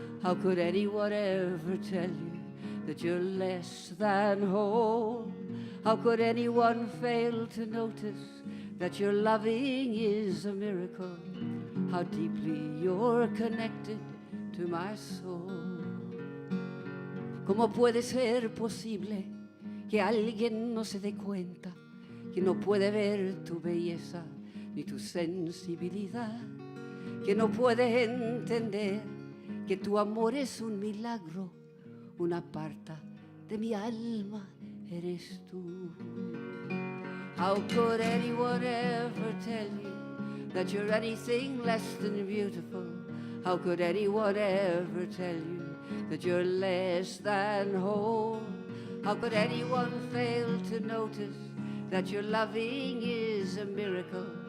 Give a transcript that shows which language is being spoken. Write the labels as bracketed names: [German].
[English] How could anyone ever tell you that you're less than whole? How could anyone fail to notice that your loving is a miracle? How deeply you're connected to my soul. [Spanish] ¿Cómo puede ser posible que alguien no se dé cuenta que no puede ver tu belleza ni tu sensibilidad? Que no puede entender que tu amor es un milagro, una parte de mi alma eres tú. [English] How could anyone ever tell you that you're anything less than beautiful? How could anyone ever tell you that you're less than whole? How could anyone fail to notice that your loving is a miracle?